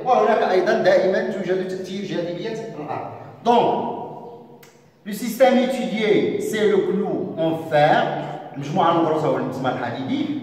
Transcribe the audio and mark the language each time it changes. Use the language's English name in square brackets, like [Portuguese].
[Arabic] وهناك أيضا دائما توجد تأثير جاذبية الأرض. [French] Donc, le système étudié, c'est le clou en fer. [Arabic] المجموعة المدروسة والمجموعة الحديدي.